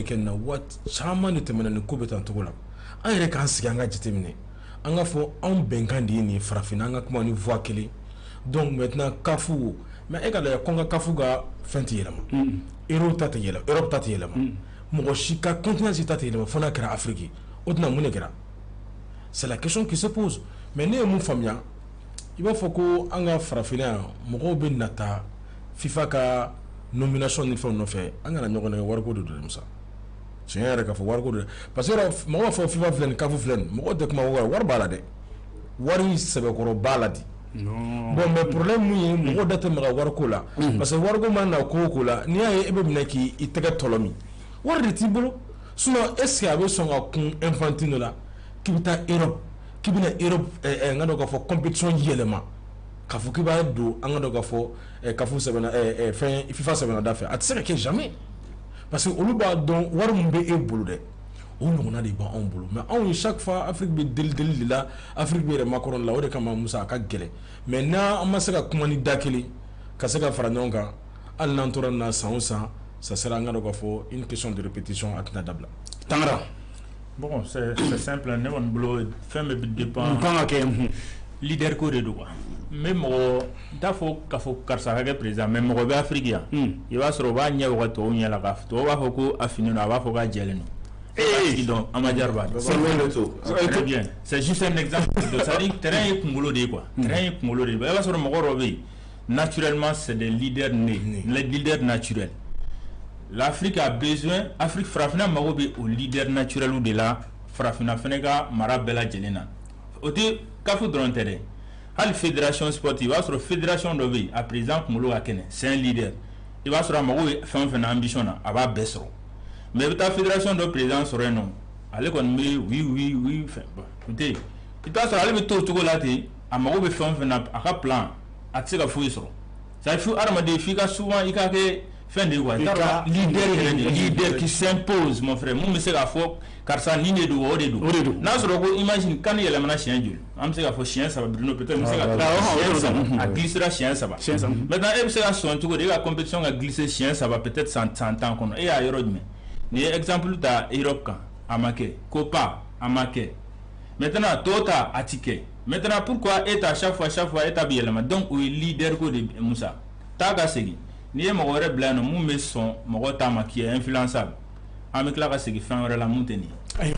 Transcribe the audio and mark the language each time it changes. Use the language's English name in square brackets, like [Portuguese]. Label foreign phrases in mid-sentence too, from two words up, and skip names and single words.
[Bambara] kɛ nin na waati caman de tɛmɛna nin ko bɛ tan cogo la an yɛrɛ k'an sigi an ka jateminɛ an ka fɔ anw bɛnkan de ye nin farafinna an ka kuma ni voix kelen [French] donc maintenant [Bambara] CAF mais e ka lajɛ ko n ka CAF ka fɛn tɛ yɛlɛma Europe ta tɛ yɛlɛma mɔgɔ si ka continent si ta tɛ yɛlɛma fo n'a kɛra Afrique o tɛna mun de kɛra [French] c'est la question qui se pose mais [Bambara] ne ye mun faamuya i b'a fɔ ko an ka farafinna yan mɔgɔw bɛ nata FIFA ka nomination ni fɛnw nɔfɛ an kana ɲɔgɔn nɛgɛ wariko de don Musa tiɲɛ yɛrɛ k'a fɔ wariko de parce que mɔgɔ b'a fɔ FIFA filɛ nin CAF filɛ nin mɔgɔw tɛ kuma wari b'a la dɛ wari sɛbɛkɔrɔ b'a la di [French] bon mais problème [Bambara] mun ye mɔgɔw da tɛ maga wariko la parce que wariko mana na ko o ko la n'i y'a ye e bɛ minɛ k'i tɛgɛ tɔlɔ min wari de t'i bolo [French] sinon est ce que [Bambara] a bɛ sɔn ka kun Infantino la k'i bɛ taa Europe k'i bɛna Europe n ka dɔn k'a fɔ compétition yɛlɛma k'a fɔ k'i b'a don an ka dɔn k'a fɔ CAF sɛbɛnna fɛn FIFA sɛbɛnna da fɛ a tɛ se ka kɛ [French] jamais parce que [Bambara] olu b'a dɔn wari min bɛ e bolo dɛ o ɲɔgɔnna de b'anw bolo mais anw [French] chaque fois [Bambara] Afrique bɛ deli de la Afrique bɛ yɛrɛ makɔrɔ la o de kama Musa a ka gɛlɛn mais n'an ma se ka kuma ni da kelen ka se ka fara ɲɔgɔn kan hali n'an tora nin na san o san [French] ça sera [Bambara] an ka dɔn k'a fɔ [French] une question de répétition [Bambara] a tɛna dabila. Tangara. [French] Bon, c'est simple. [Bambara] Ne kɔni bolo fɛn bɛɛ bɛ dépend. Kan ka kɛ leader ko de don quoi. Mais mɔgɔ t'a fɔ k'a fɔ karisa ka kɛ [French] président mais [Bambara] mɔgɔ bɛ Afrique yan. I b'a sɔrɔ o b'a ɲɛ waga tɔw ɲɛ la k'a fɔ tɔw b'a fɔ ko a finen don a b'a fɔ k'a jɛlen don. Donc Amadjar Ba. [French] Très bien. C'est juste un exemple. [Bambara] C'est-à-dire terrain ye kunkolo de ye quoi. Terrain ye kunkolo de ye. I b'a sɔrɔ mɔgɔ dɔw bɛ yen [French] naturellement c'est des leaders nés, les leaders naturels. L'Afrique a besoin, [Bambara] Afrique farafina mago bɛ o [French] leader naturel ou de la [Bambara] farafina fɛnɛ ka mara bɛɛ lajɛlen na. O tɛ CAF dɔrɔn tɛ dɛ. Hali [French] fédération sportive, [Bambara] i b'a sɔrɔ fédération dɔ bɛ yen a président kunkolo ka kɛnɛ, [French] c'est un leader. [Bambara] I b'a sɔrɔ a mago bɛ fɛn o fɛn na ambition na a b'a bɛɛ sɔrɔ. Mais i bɛ taa fédération dɔ président sɔrɔ yen nɔ, ale kɔni bɛ oui fɛn bon o tɛ yen. I bɛ taa sɔrɔ ale bɛ to o cogo la ten, a mago bɛ fɛn o fɛn na a ka plan a tɛ se ka foyi sɔrɔ. C'est-à-dire fo hadamaden f'i ka souvent i ka kɛ fɛn de ye quoi. [French] Leader qui s'impose mon frère. [Bambara] Mun bɛ se k'a fɔ karisa nin de don o de don. N'a sɔrɔ ko imagine kan yɛlɛmana siɲɛ joli an bɛ se k'a fɔ siɲɛ 3 Bruno peut-être n bɛ se ka siɲɛ 3 a glissera siɲɛ 3. Maintenant e bɛ se ka sɔn cogo di e ka compétition ka glisser siɲɛ 3 [French] peut-être 100 ans [Bambara] kɔnɔ e y'a yɔrɔ jumɛn ni ye exemple ta Europe kan a ma kɛ Copa a ma kɛ maintenant tɔw ta a ti kɛ [French] maintenant pourquoi [Bambara] e ta chaque fois e ta bɛ yɛlɛma donc o ye leader ko de Musa taa ka segin n'i ye mɔgɔ wɛrɛ bila yan nɔ mun bɛ sɔn mɔgɔ ta ma [French] qui est influençable [Bambara] an bɛ tila ka segin fɛn wɛrɛ la mun tɛ nin ye.